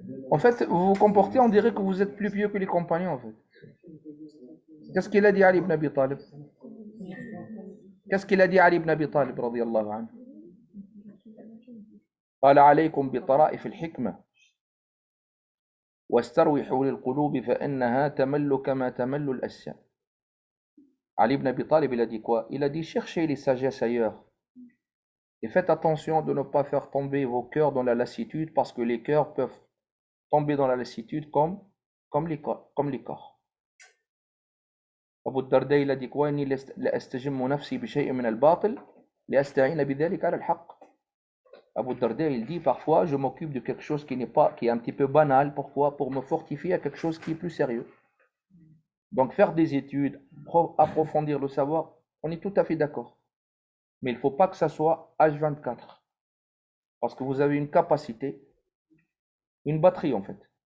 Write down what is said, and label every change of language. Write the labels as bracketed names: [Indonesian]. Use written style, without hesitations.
[French] En fait, vous vous comportez, on dirait que vous êtes plus pieux que les compagnons, en fait. Qu'est-ce qu'il a dit Ali ibn Abi Talib? Qu'est-ce qu'il a dit Ali ibn Abi Talib, radiyallahu anhu? [Arabic] قال عليكم بطرائف الحكمة واستروحوا للقلوب فإنها تمل كما تمل الأسيان. [French] Ali ibn Abi Talib, il a dit quoi? Il a dit cherchez les sagesses ailleurs. Et faites attention de ne pas faire tomber vos cœurs dans la lassitude parce que les cœurs peuvent tomber dans la lassitude comme les corps. Abu Darda, il a dit quoi? [Arabic] إني لأستجم نفسي بشيء من الباطل لأستعين بذلك على الحق. [French] Abu Darda, il dit parfois je m'occupe de quelque chose qui est un petit peu banal. Pourquoi? Pour me fortifier à quelque chose qui est plus sérieux. Donc faire des études, approfondir le savoir, on est tout à fait d'accord. Mais il ne faut pas que ça soit H24. Parce que vous avez une capacité, une batterie en fait.